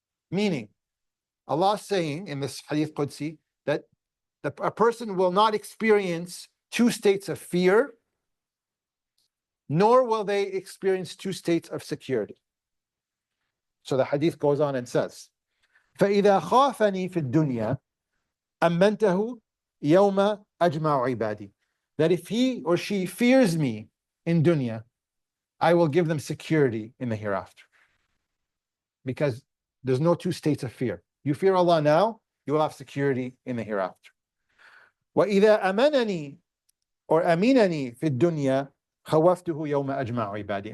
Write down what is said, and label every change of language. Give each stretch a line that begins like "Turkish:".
English: Meaning, Allah saying in this hadith Qudsi that a person will not experience two states of fear, nor will they experience two states of security. So the hadith goes on and says,
Arabic: فَإِذَا خَافَنِي فِي الدُّنْيَا أَمَّنْتَهُ يَوْمَ أَجْمَعُ عِبَادِي.
English: That if he or she fears me in dunya, I will give them security in the hereafter. Because there's no two states of fear. You fear Allah now, you will have security in the hereafter.
Arabic: وَإِذَا أَمَنَنِي or أَمِنَنِي فِي الدُّنْيَا خَوَفْتُهُ يَوْمَ أَجْمَعُ عِبَادِي.